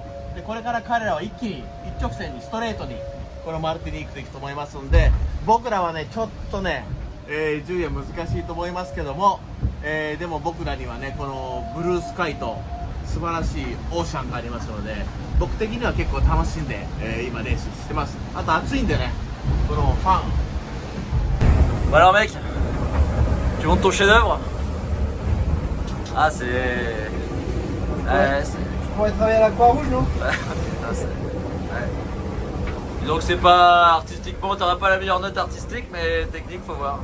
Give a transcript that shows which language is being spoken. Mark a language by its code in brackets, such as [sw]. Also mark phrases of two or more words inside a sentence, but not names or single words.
[ja] でこれから彼らは一気に一直線にストレートにこのマルティニークで行くと思いますんで、僕らはねちょっとね。順位は難しいと思いますけども、でも僕らにはねこのブルースカイと素晴らしいオーシャンがありますので僕的には結構楽しんで、今レースしてます。あと暑いんでねこのファン [fr] Bon alors mec, tu montes ton chef-d'œuvre? Ah c'est... Tu pourrais travailler à la Croix-Rouge, non? Donc c'est pas artistiquement, t'auras pas la meilleure note artistique, mais technique faut voir.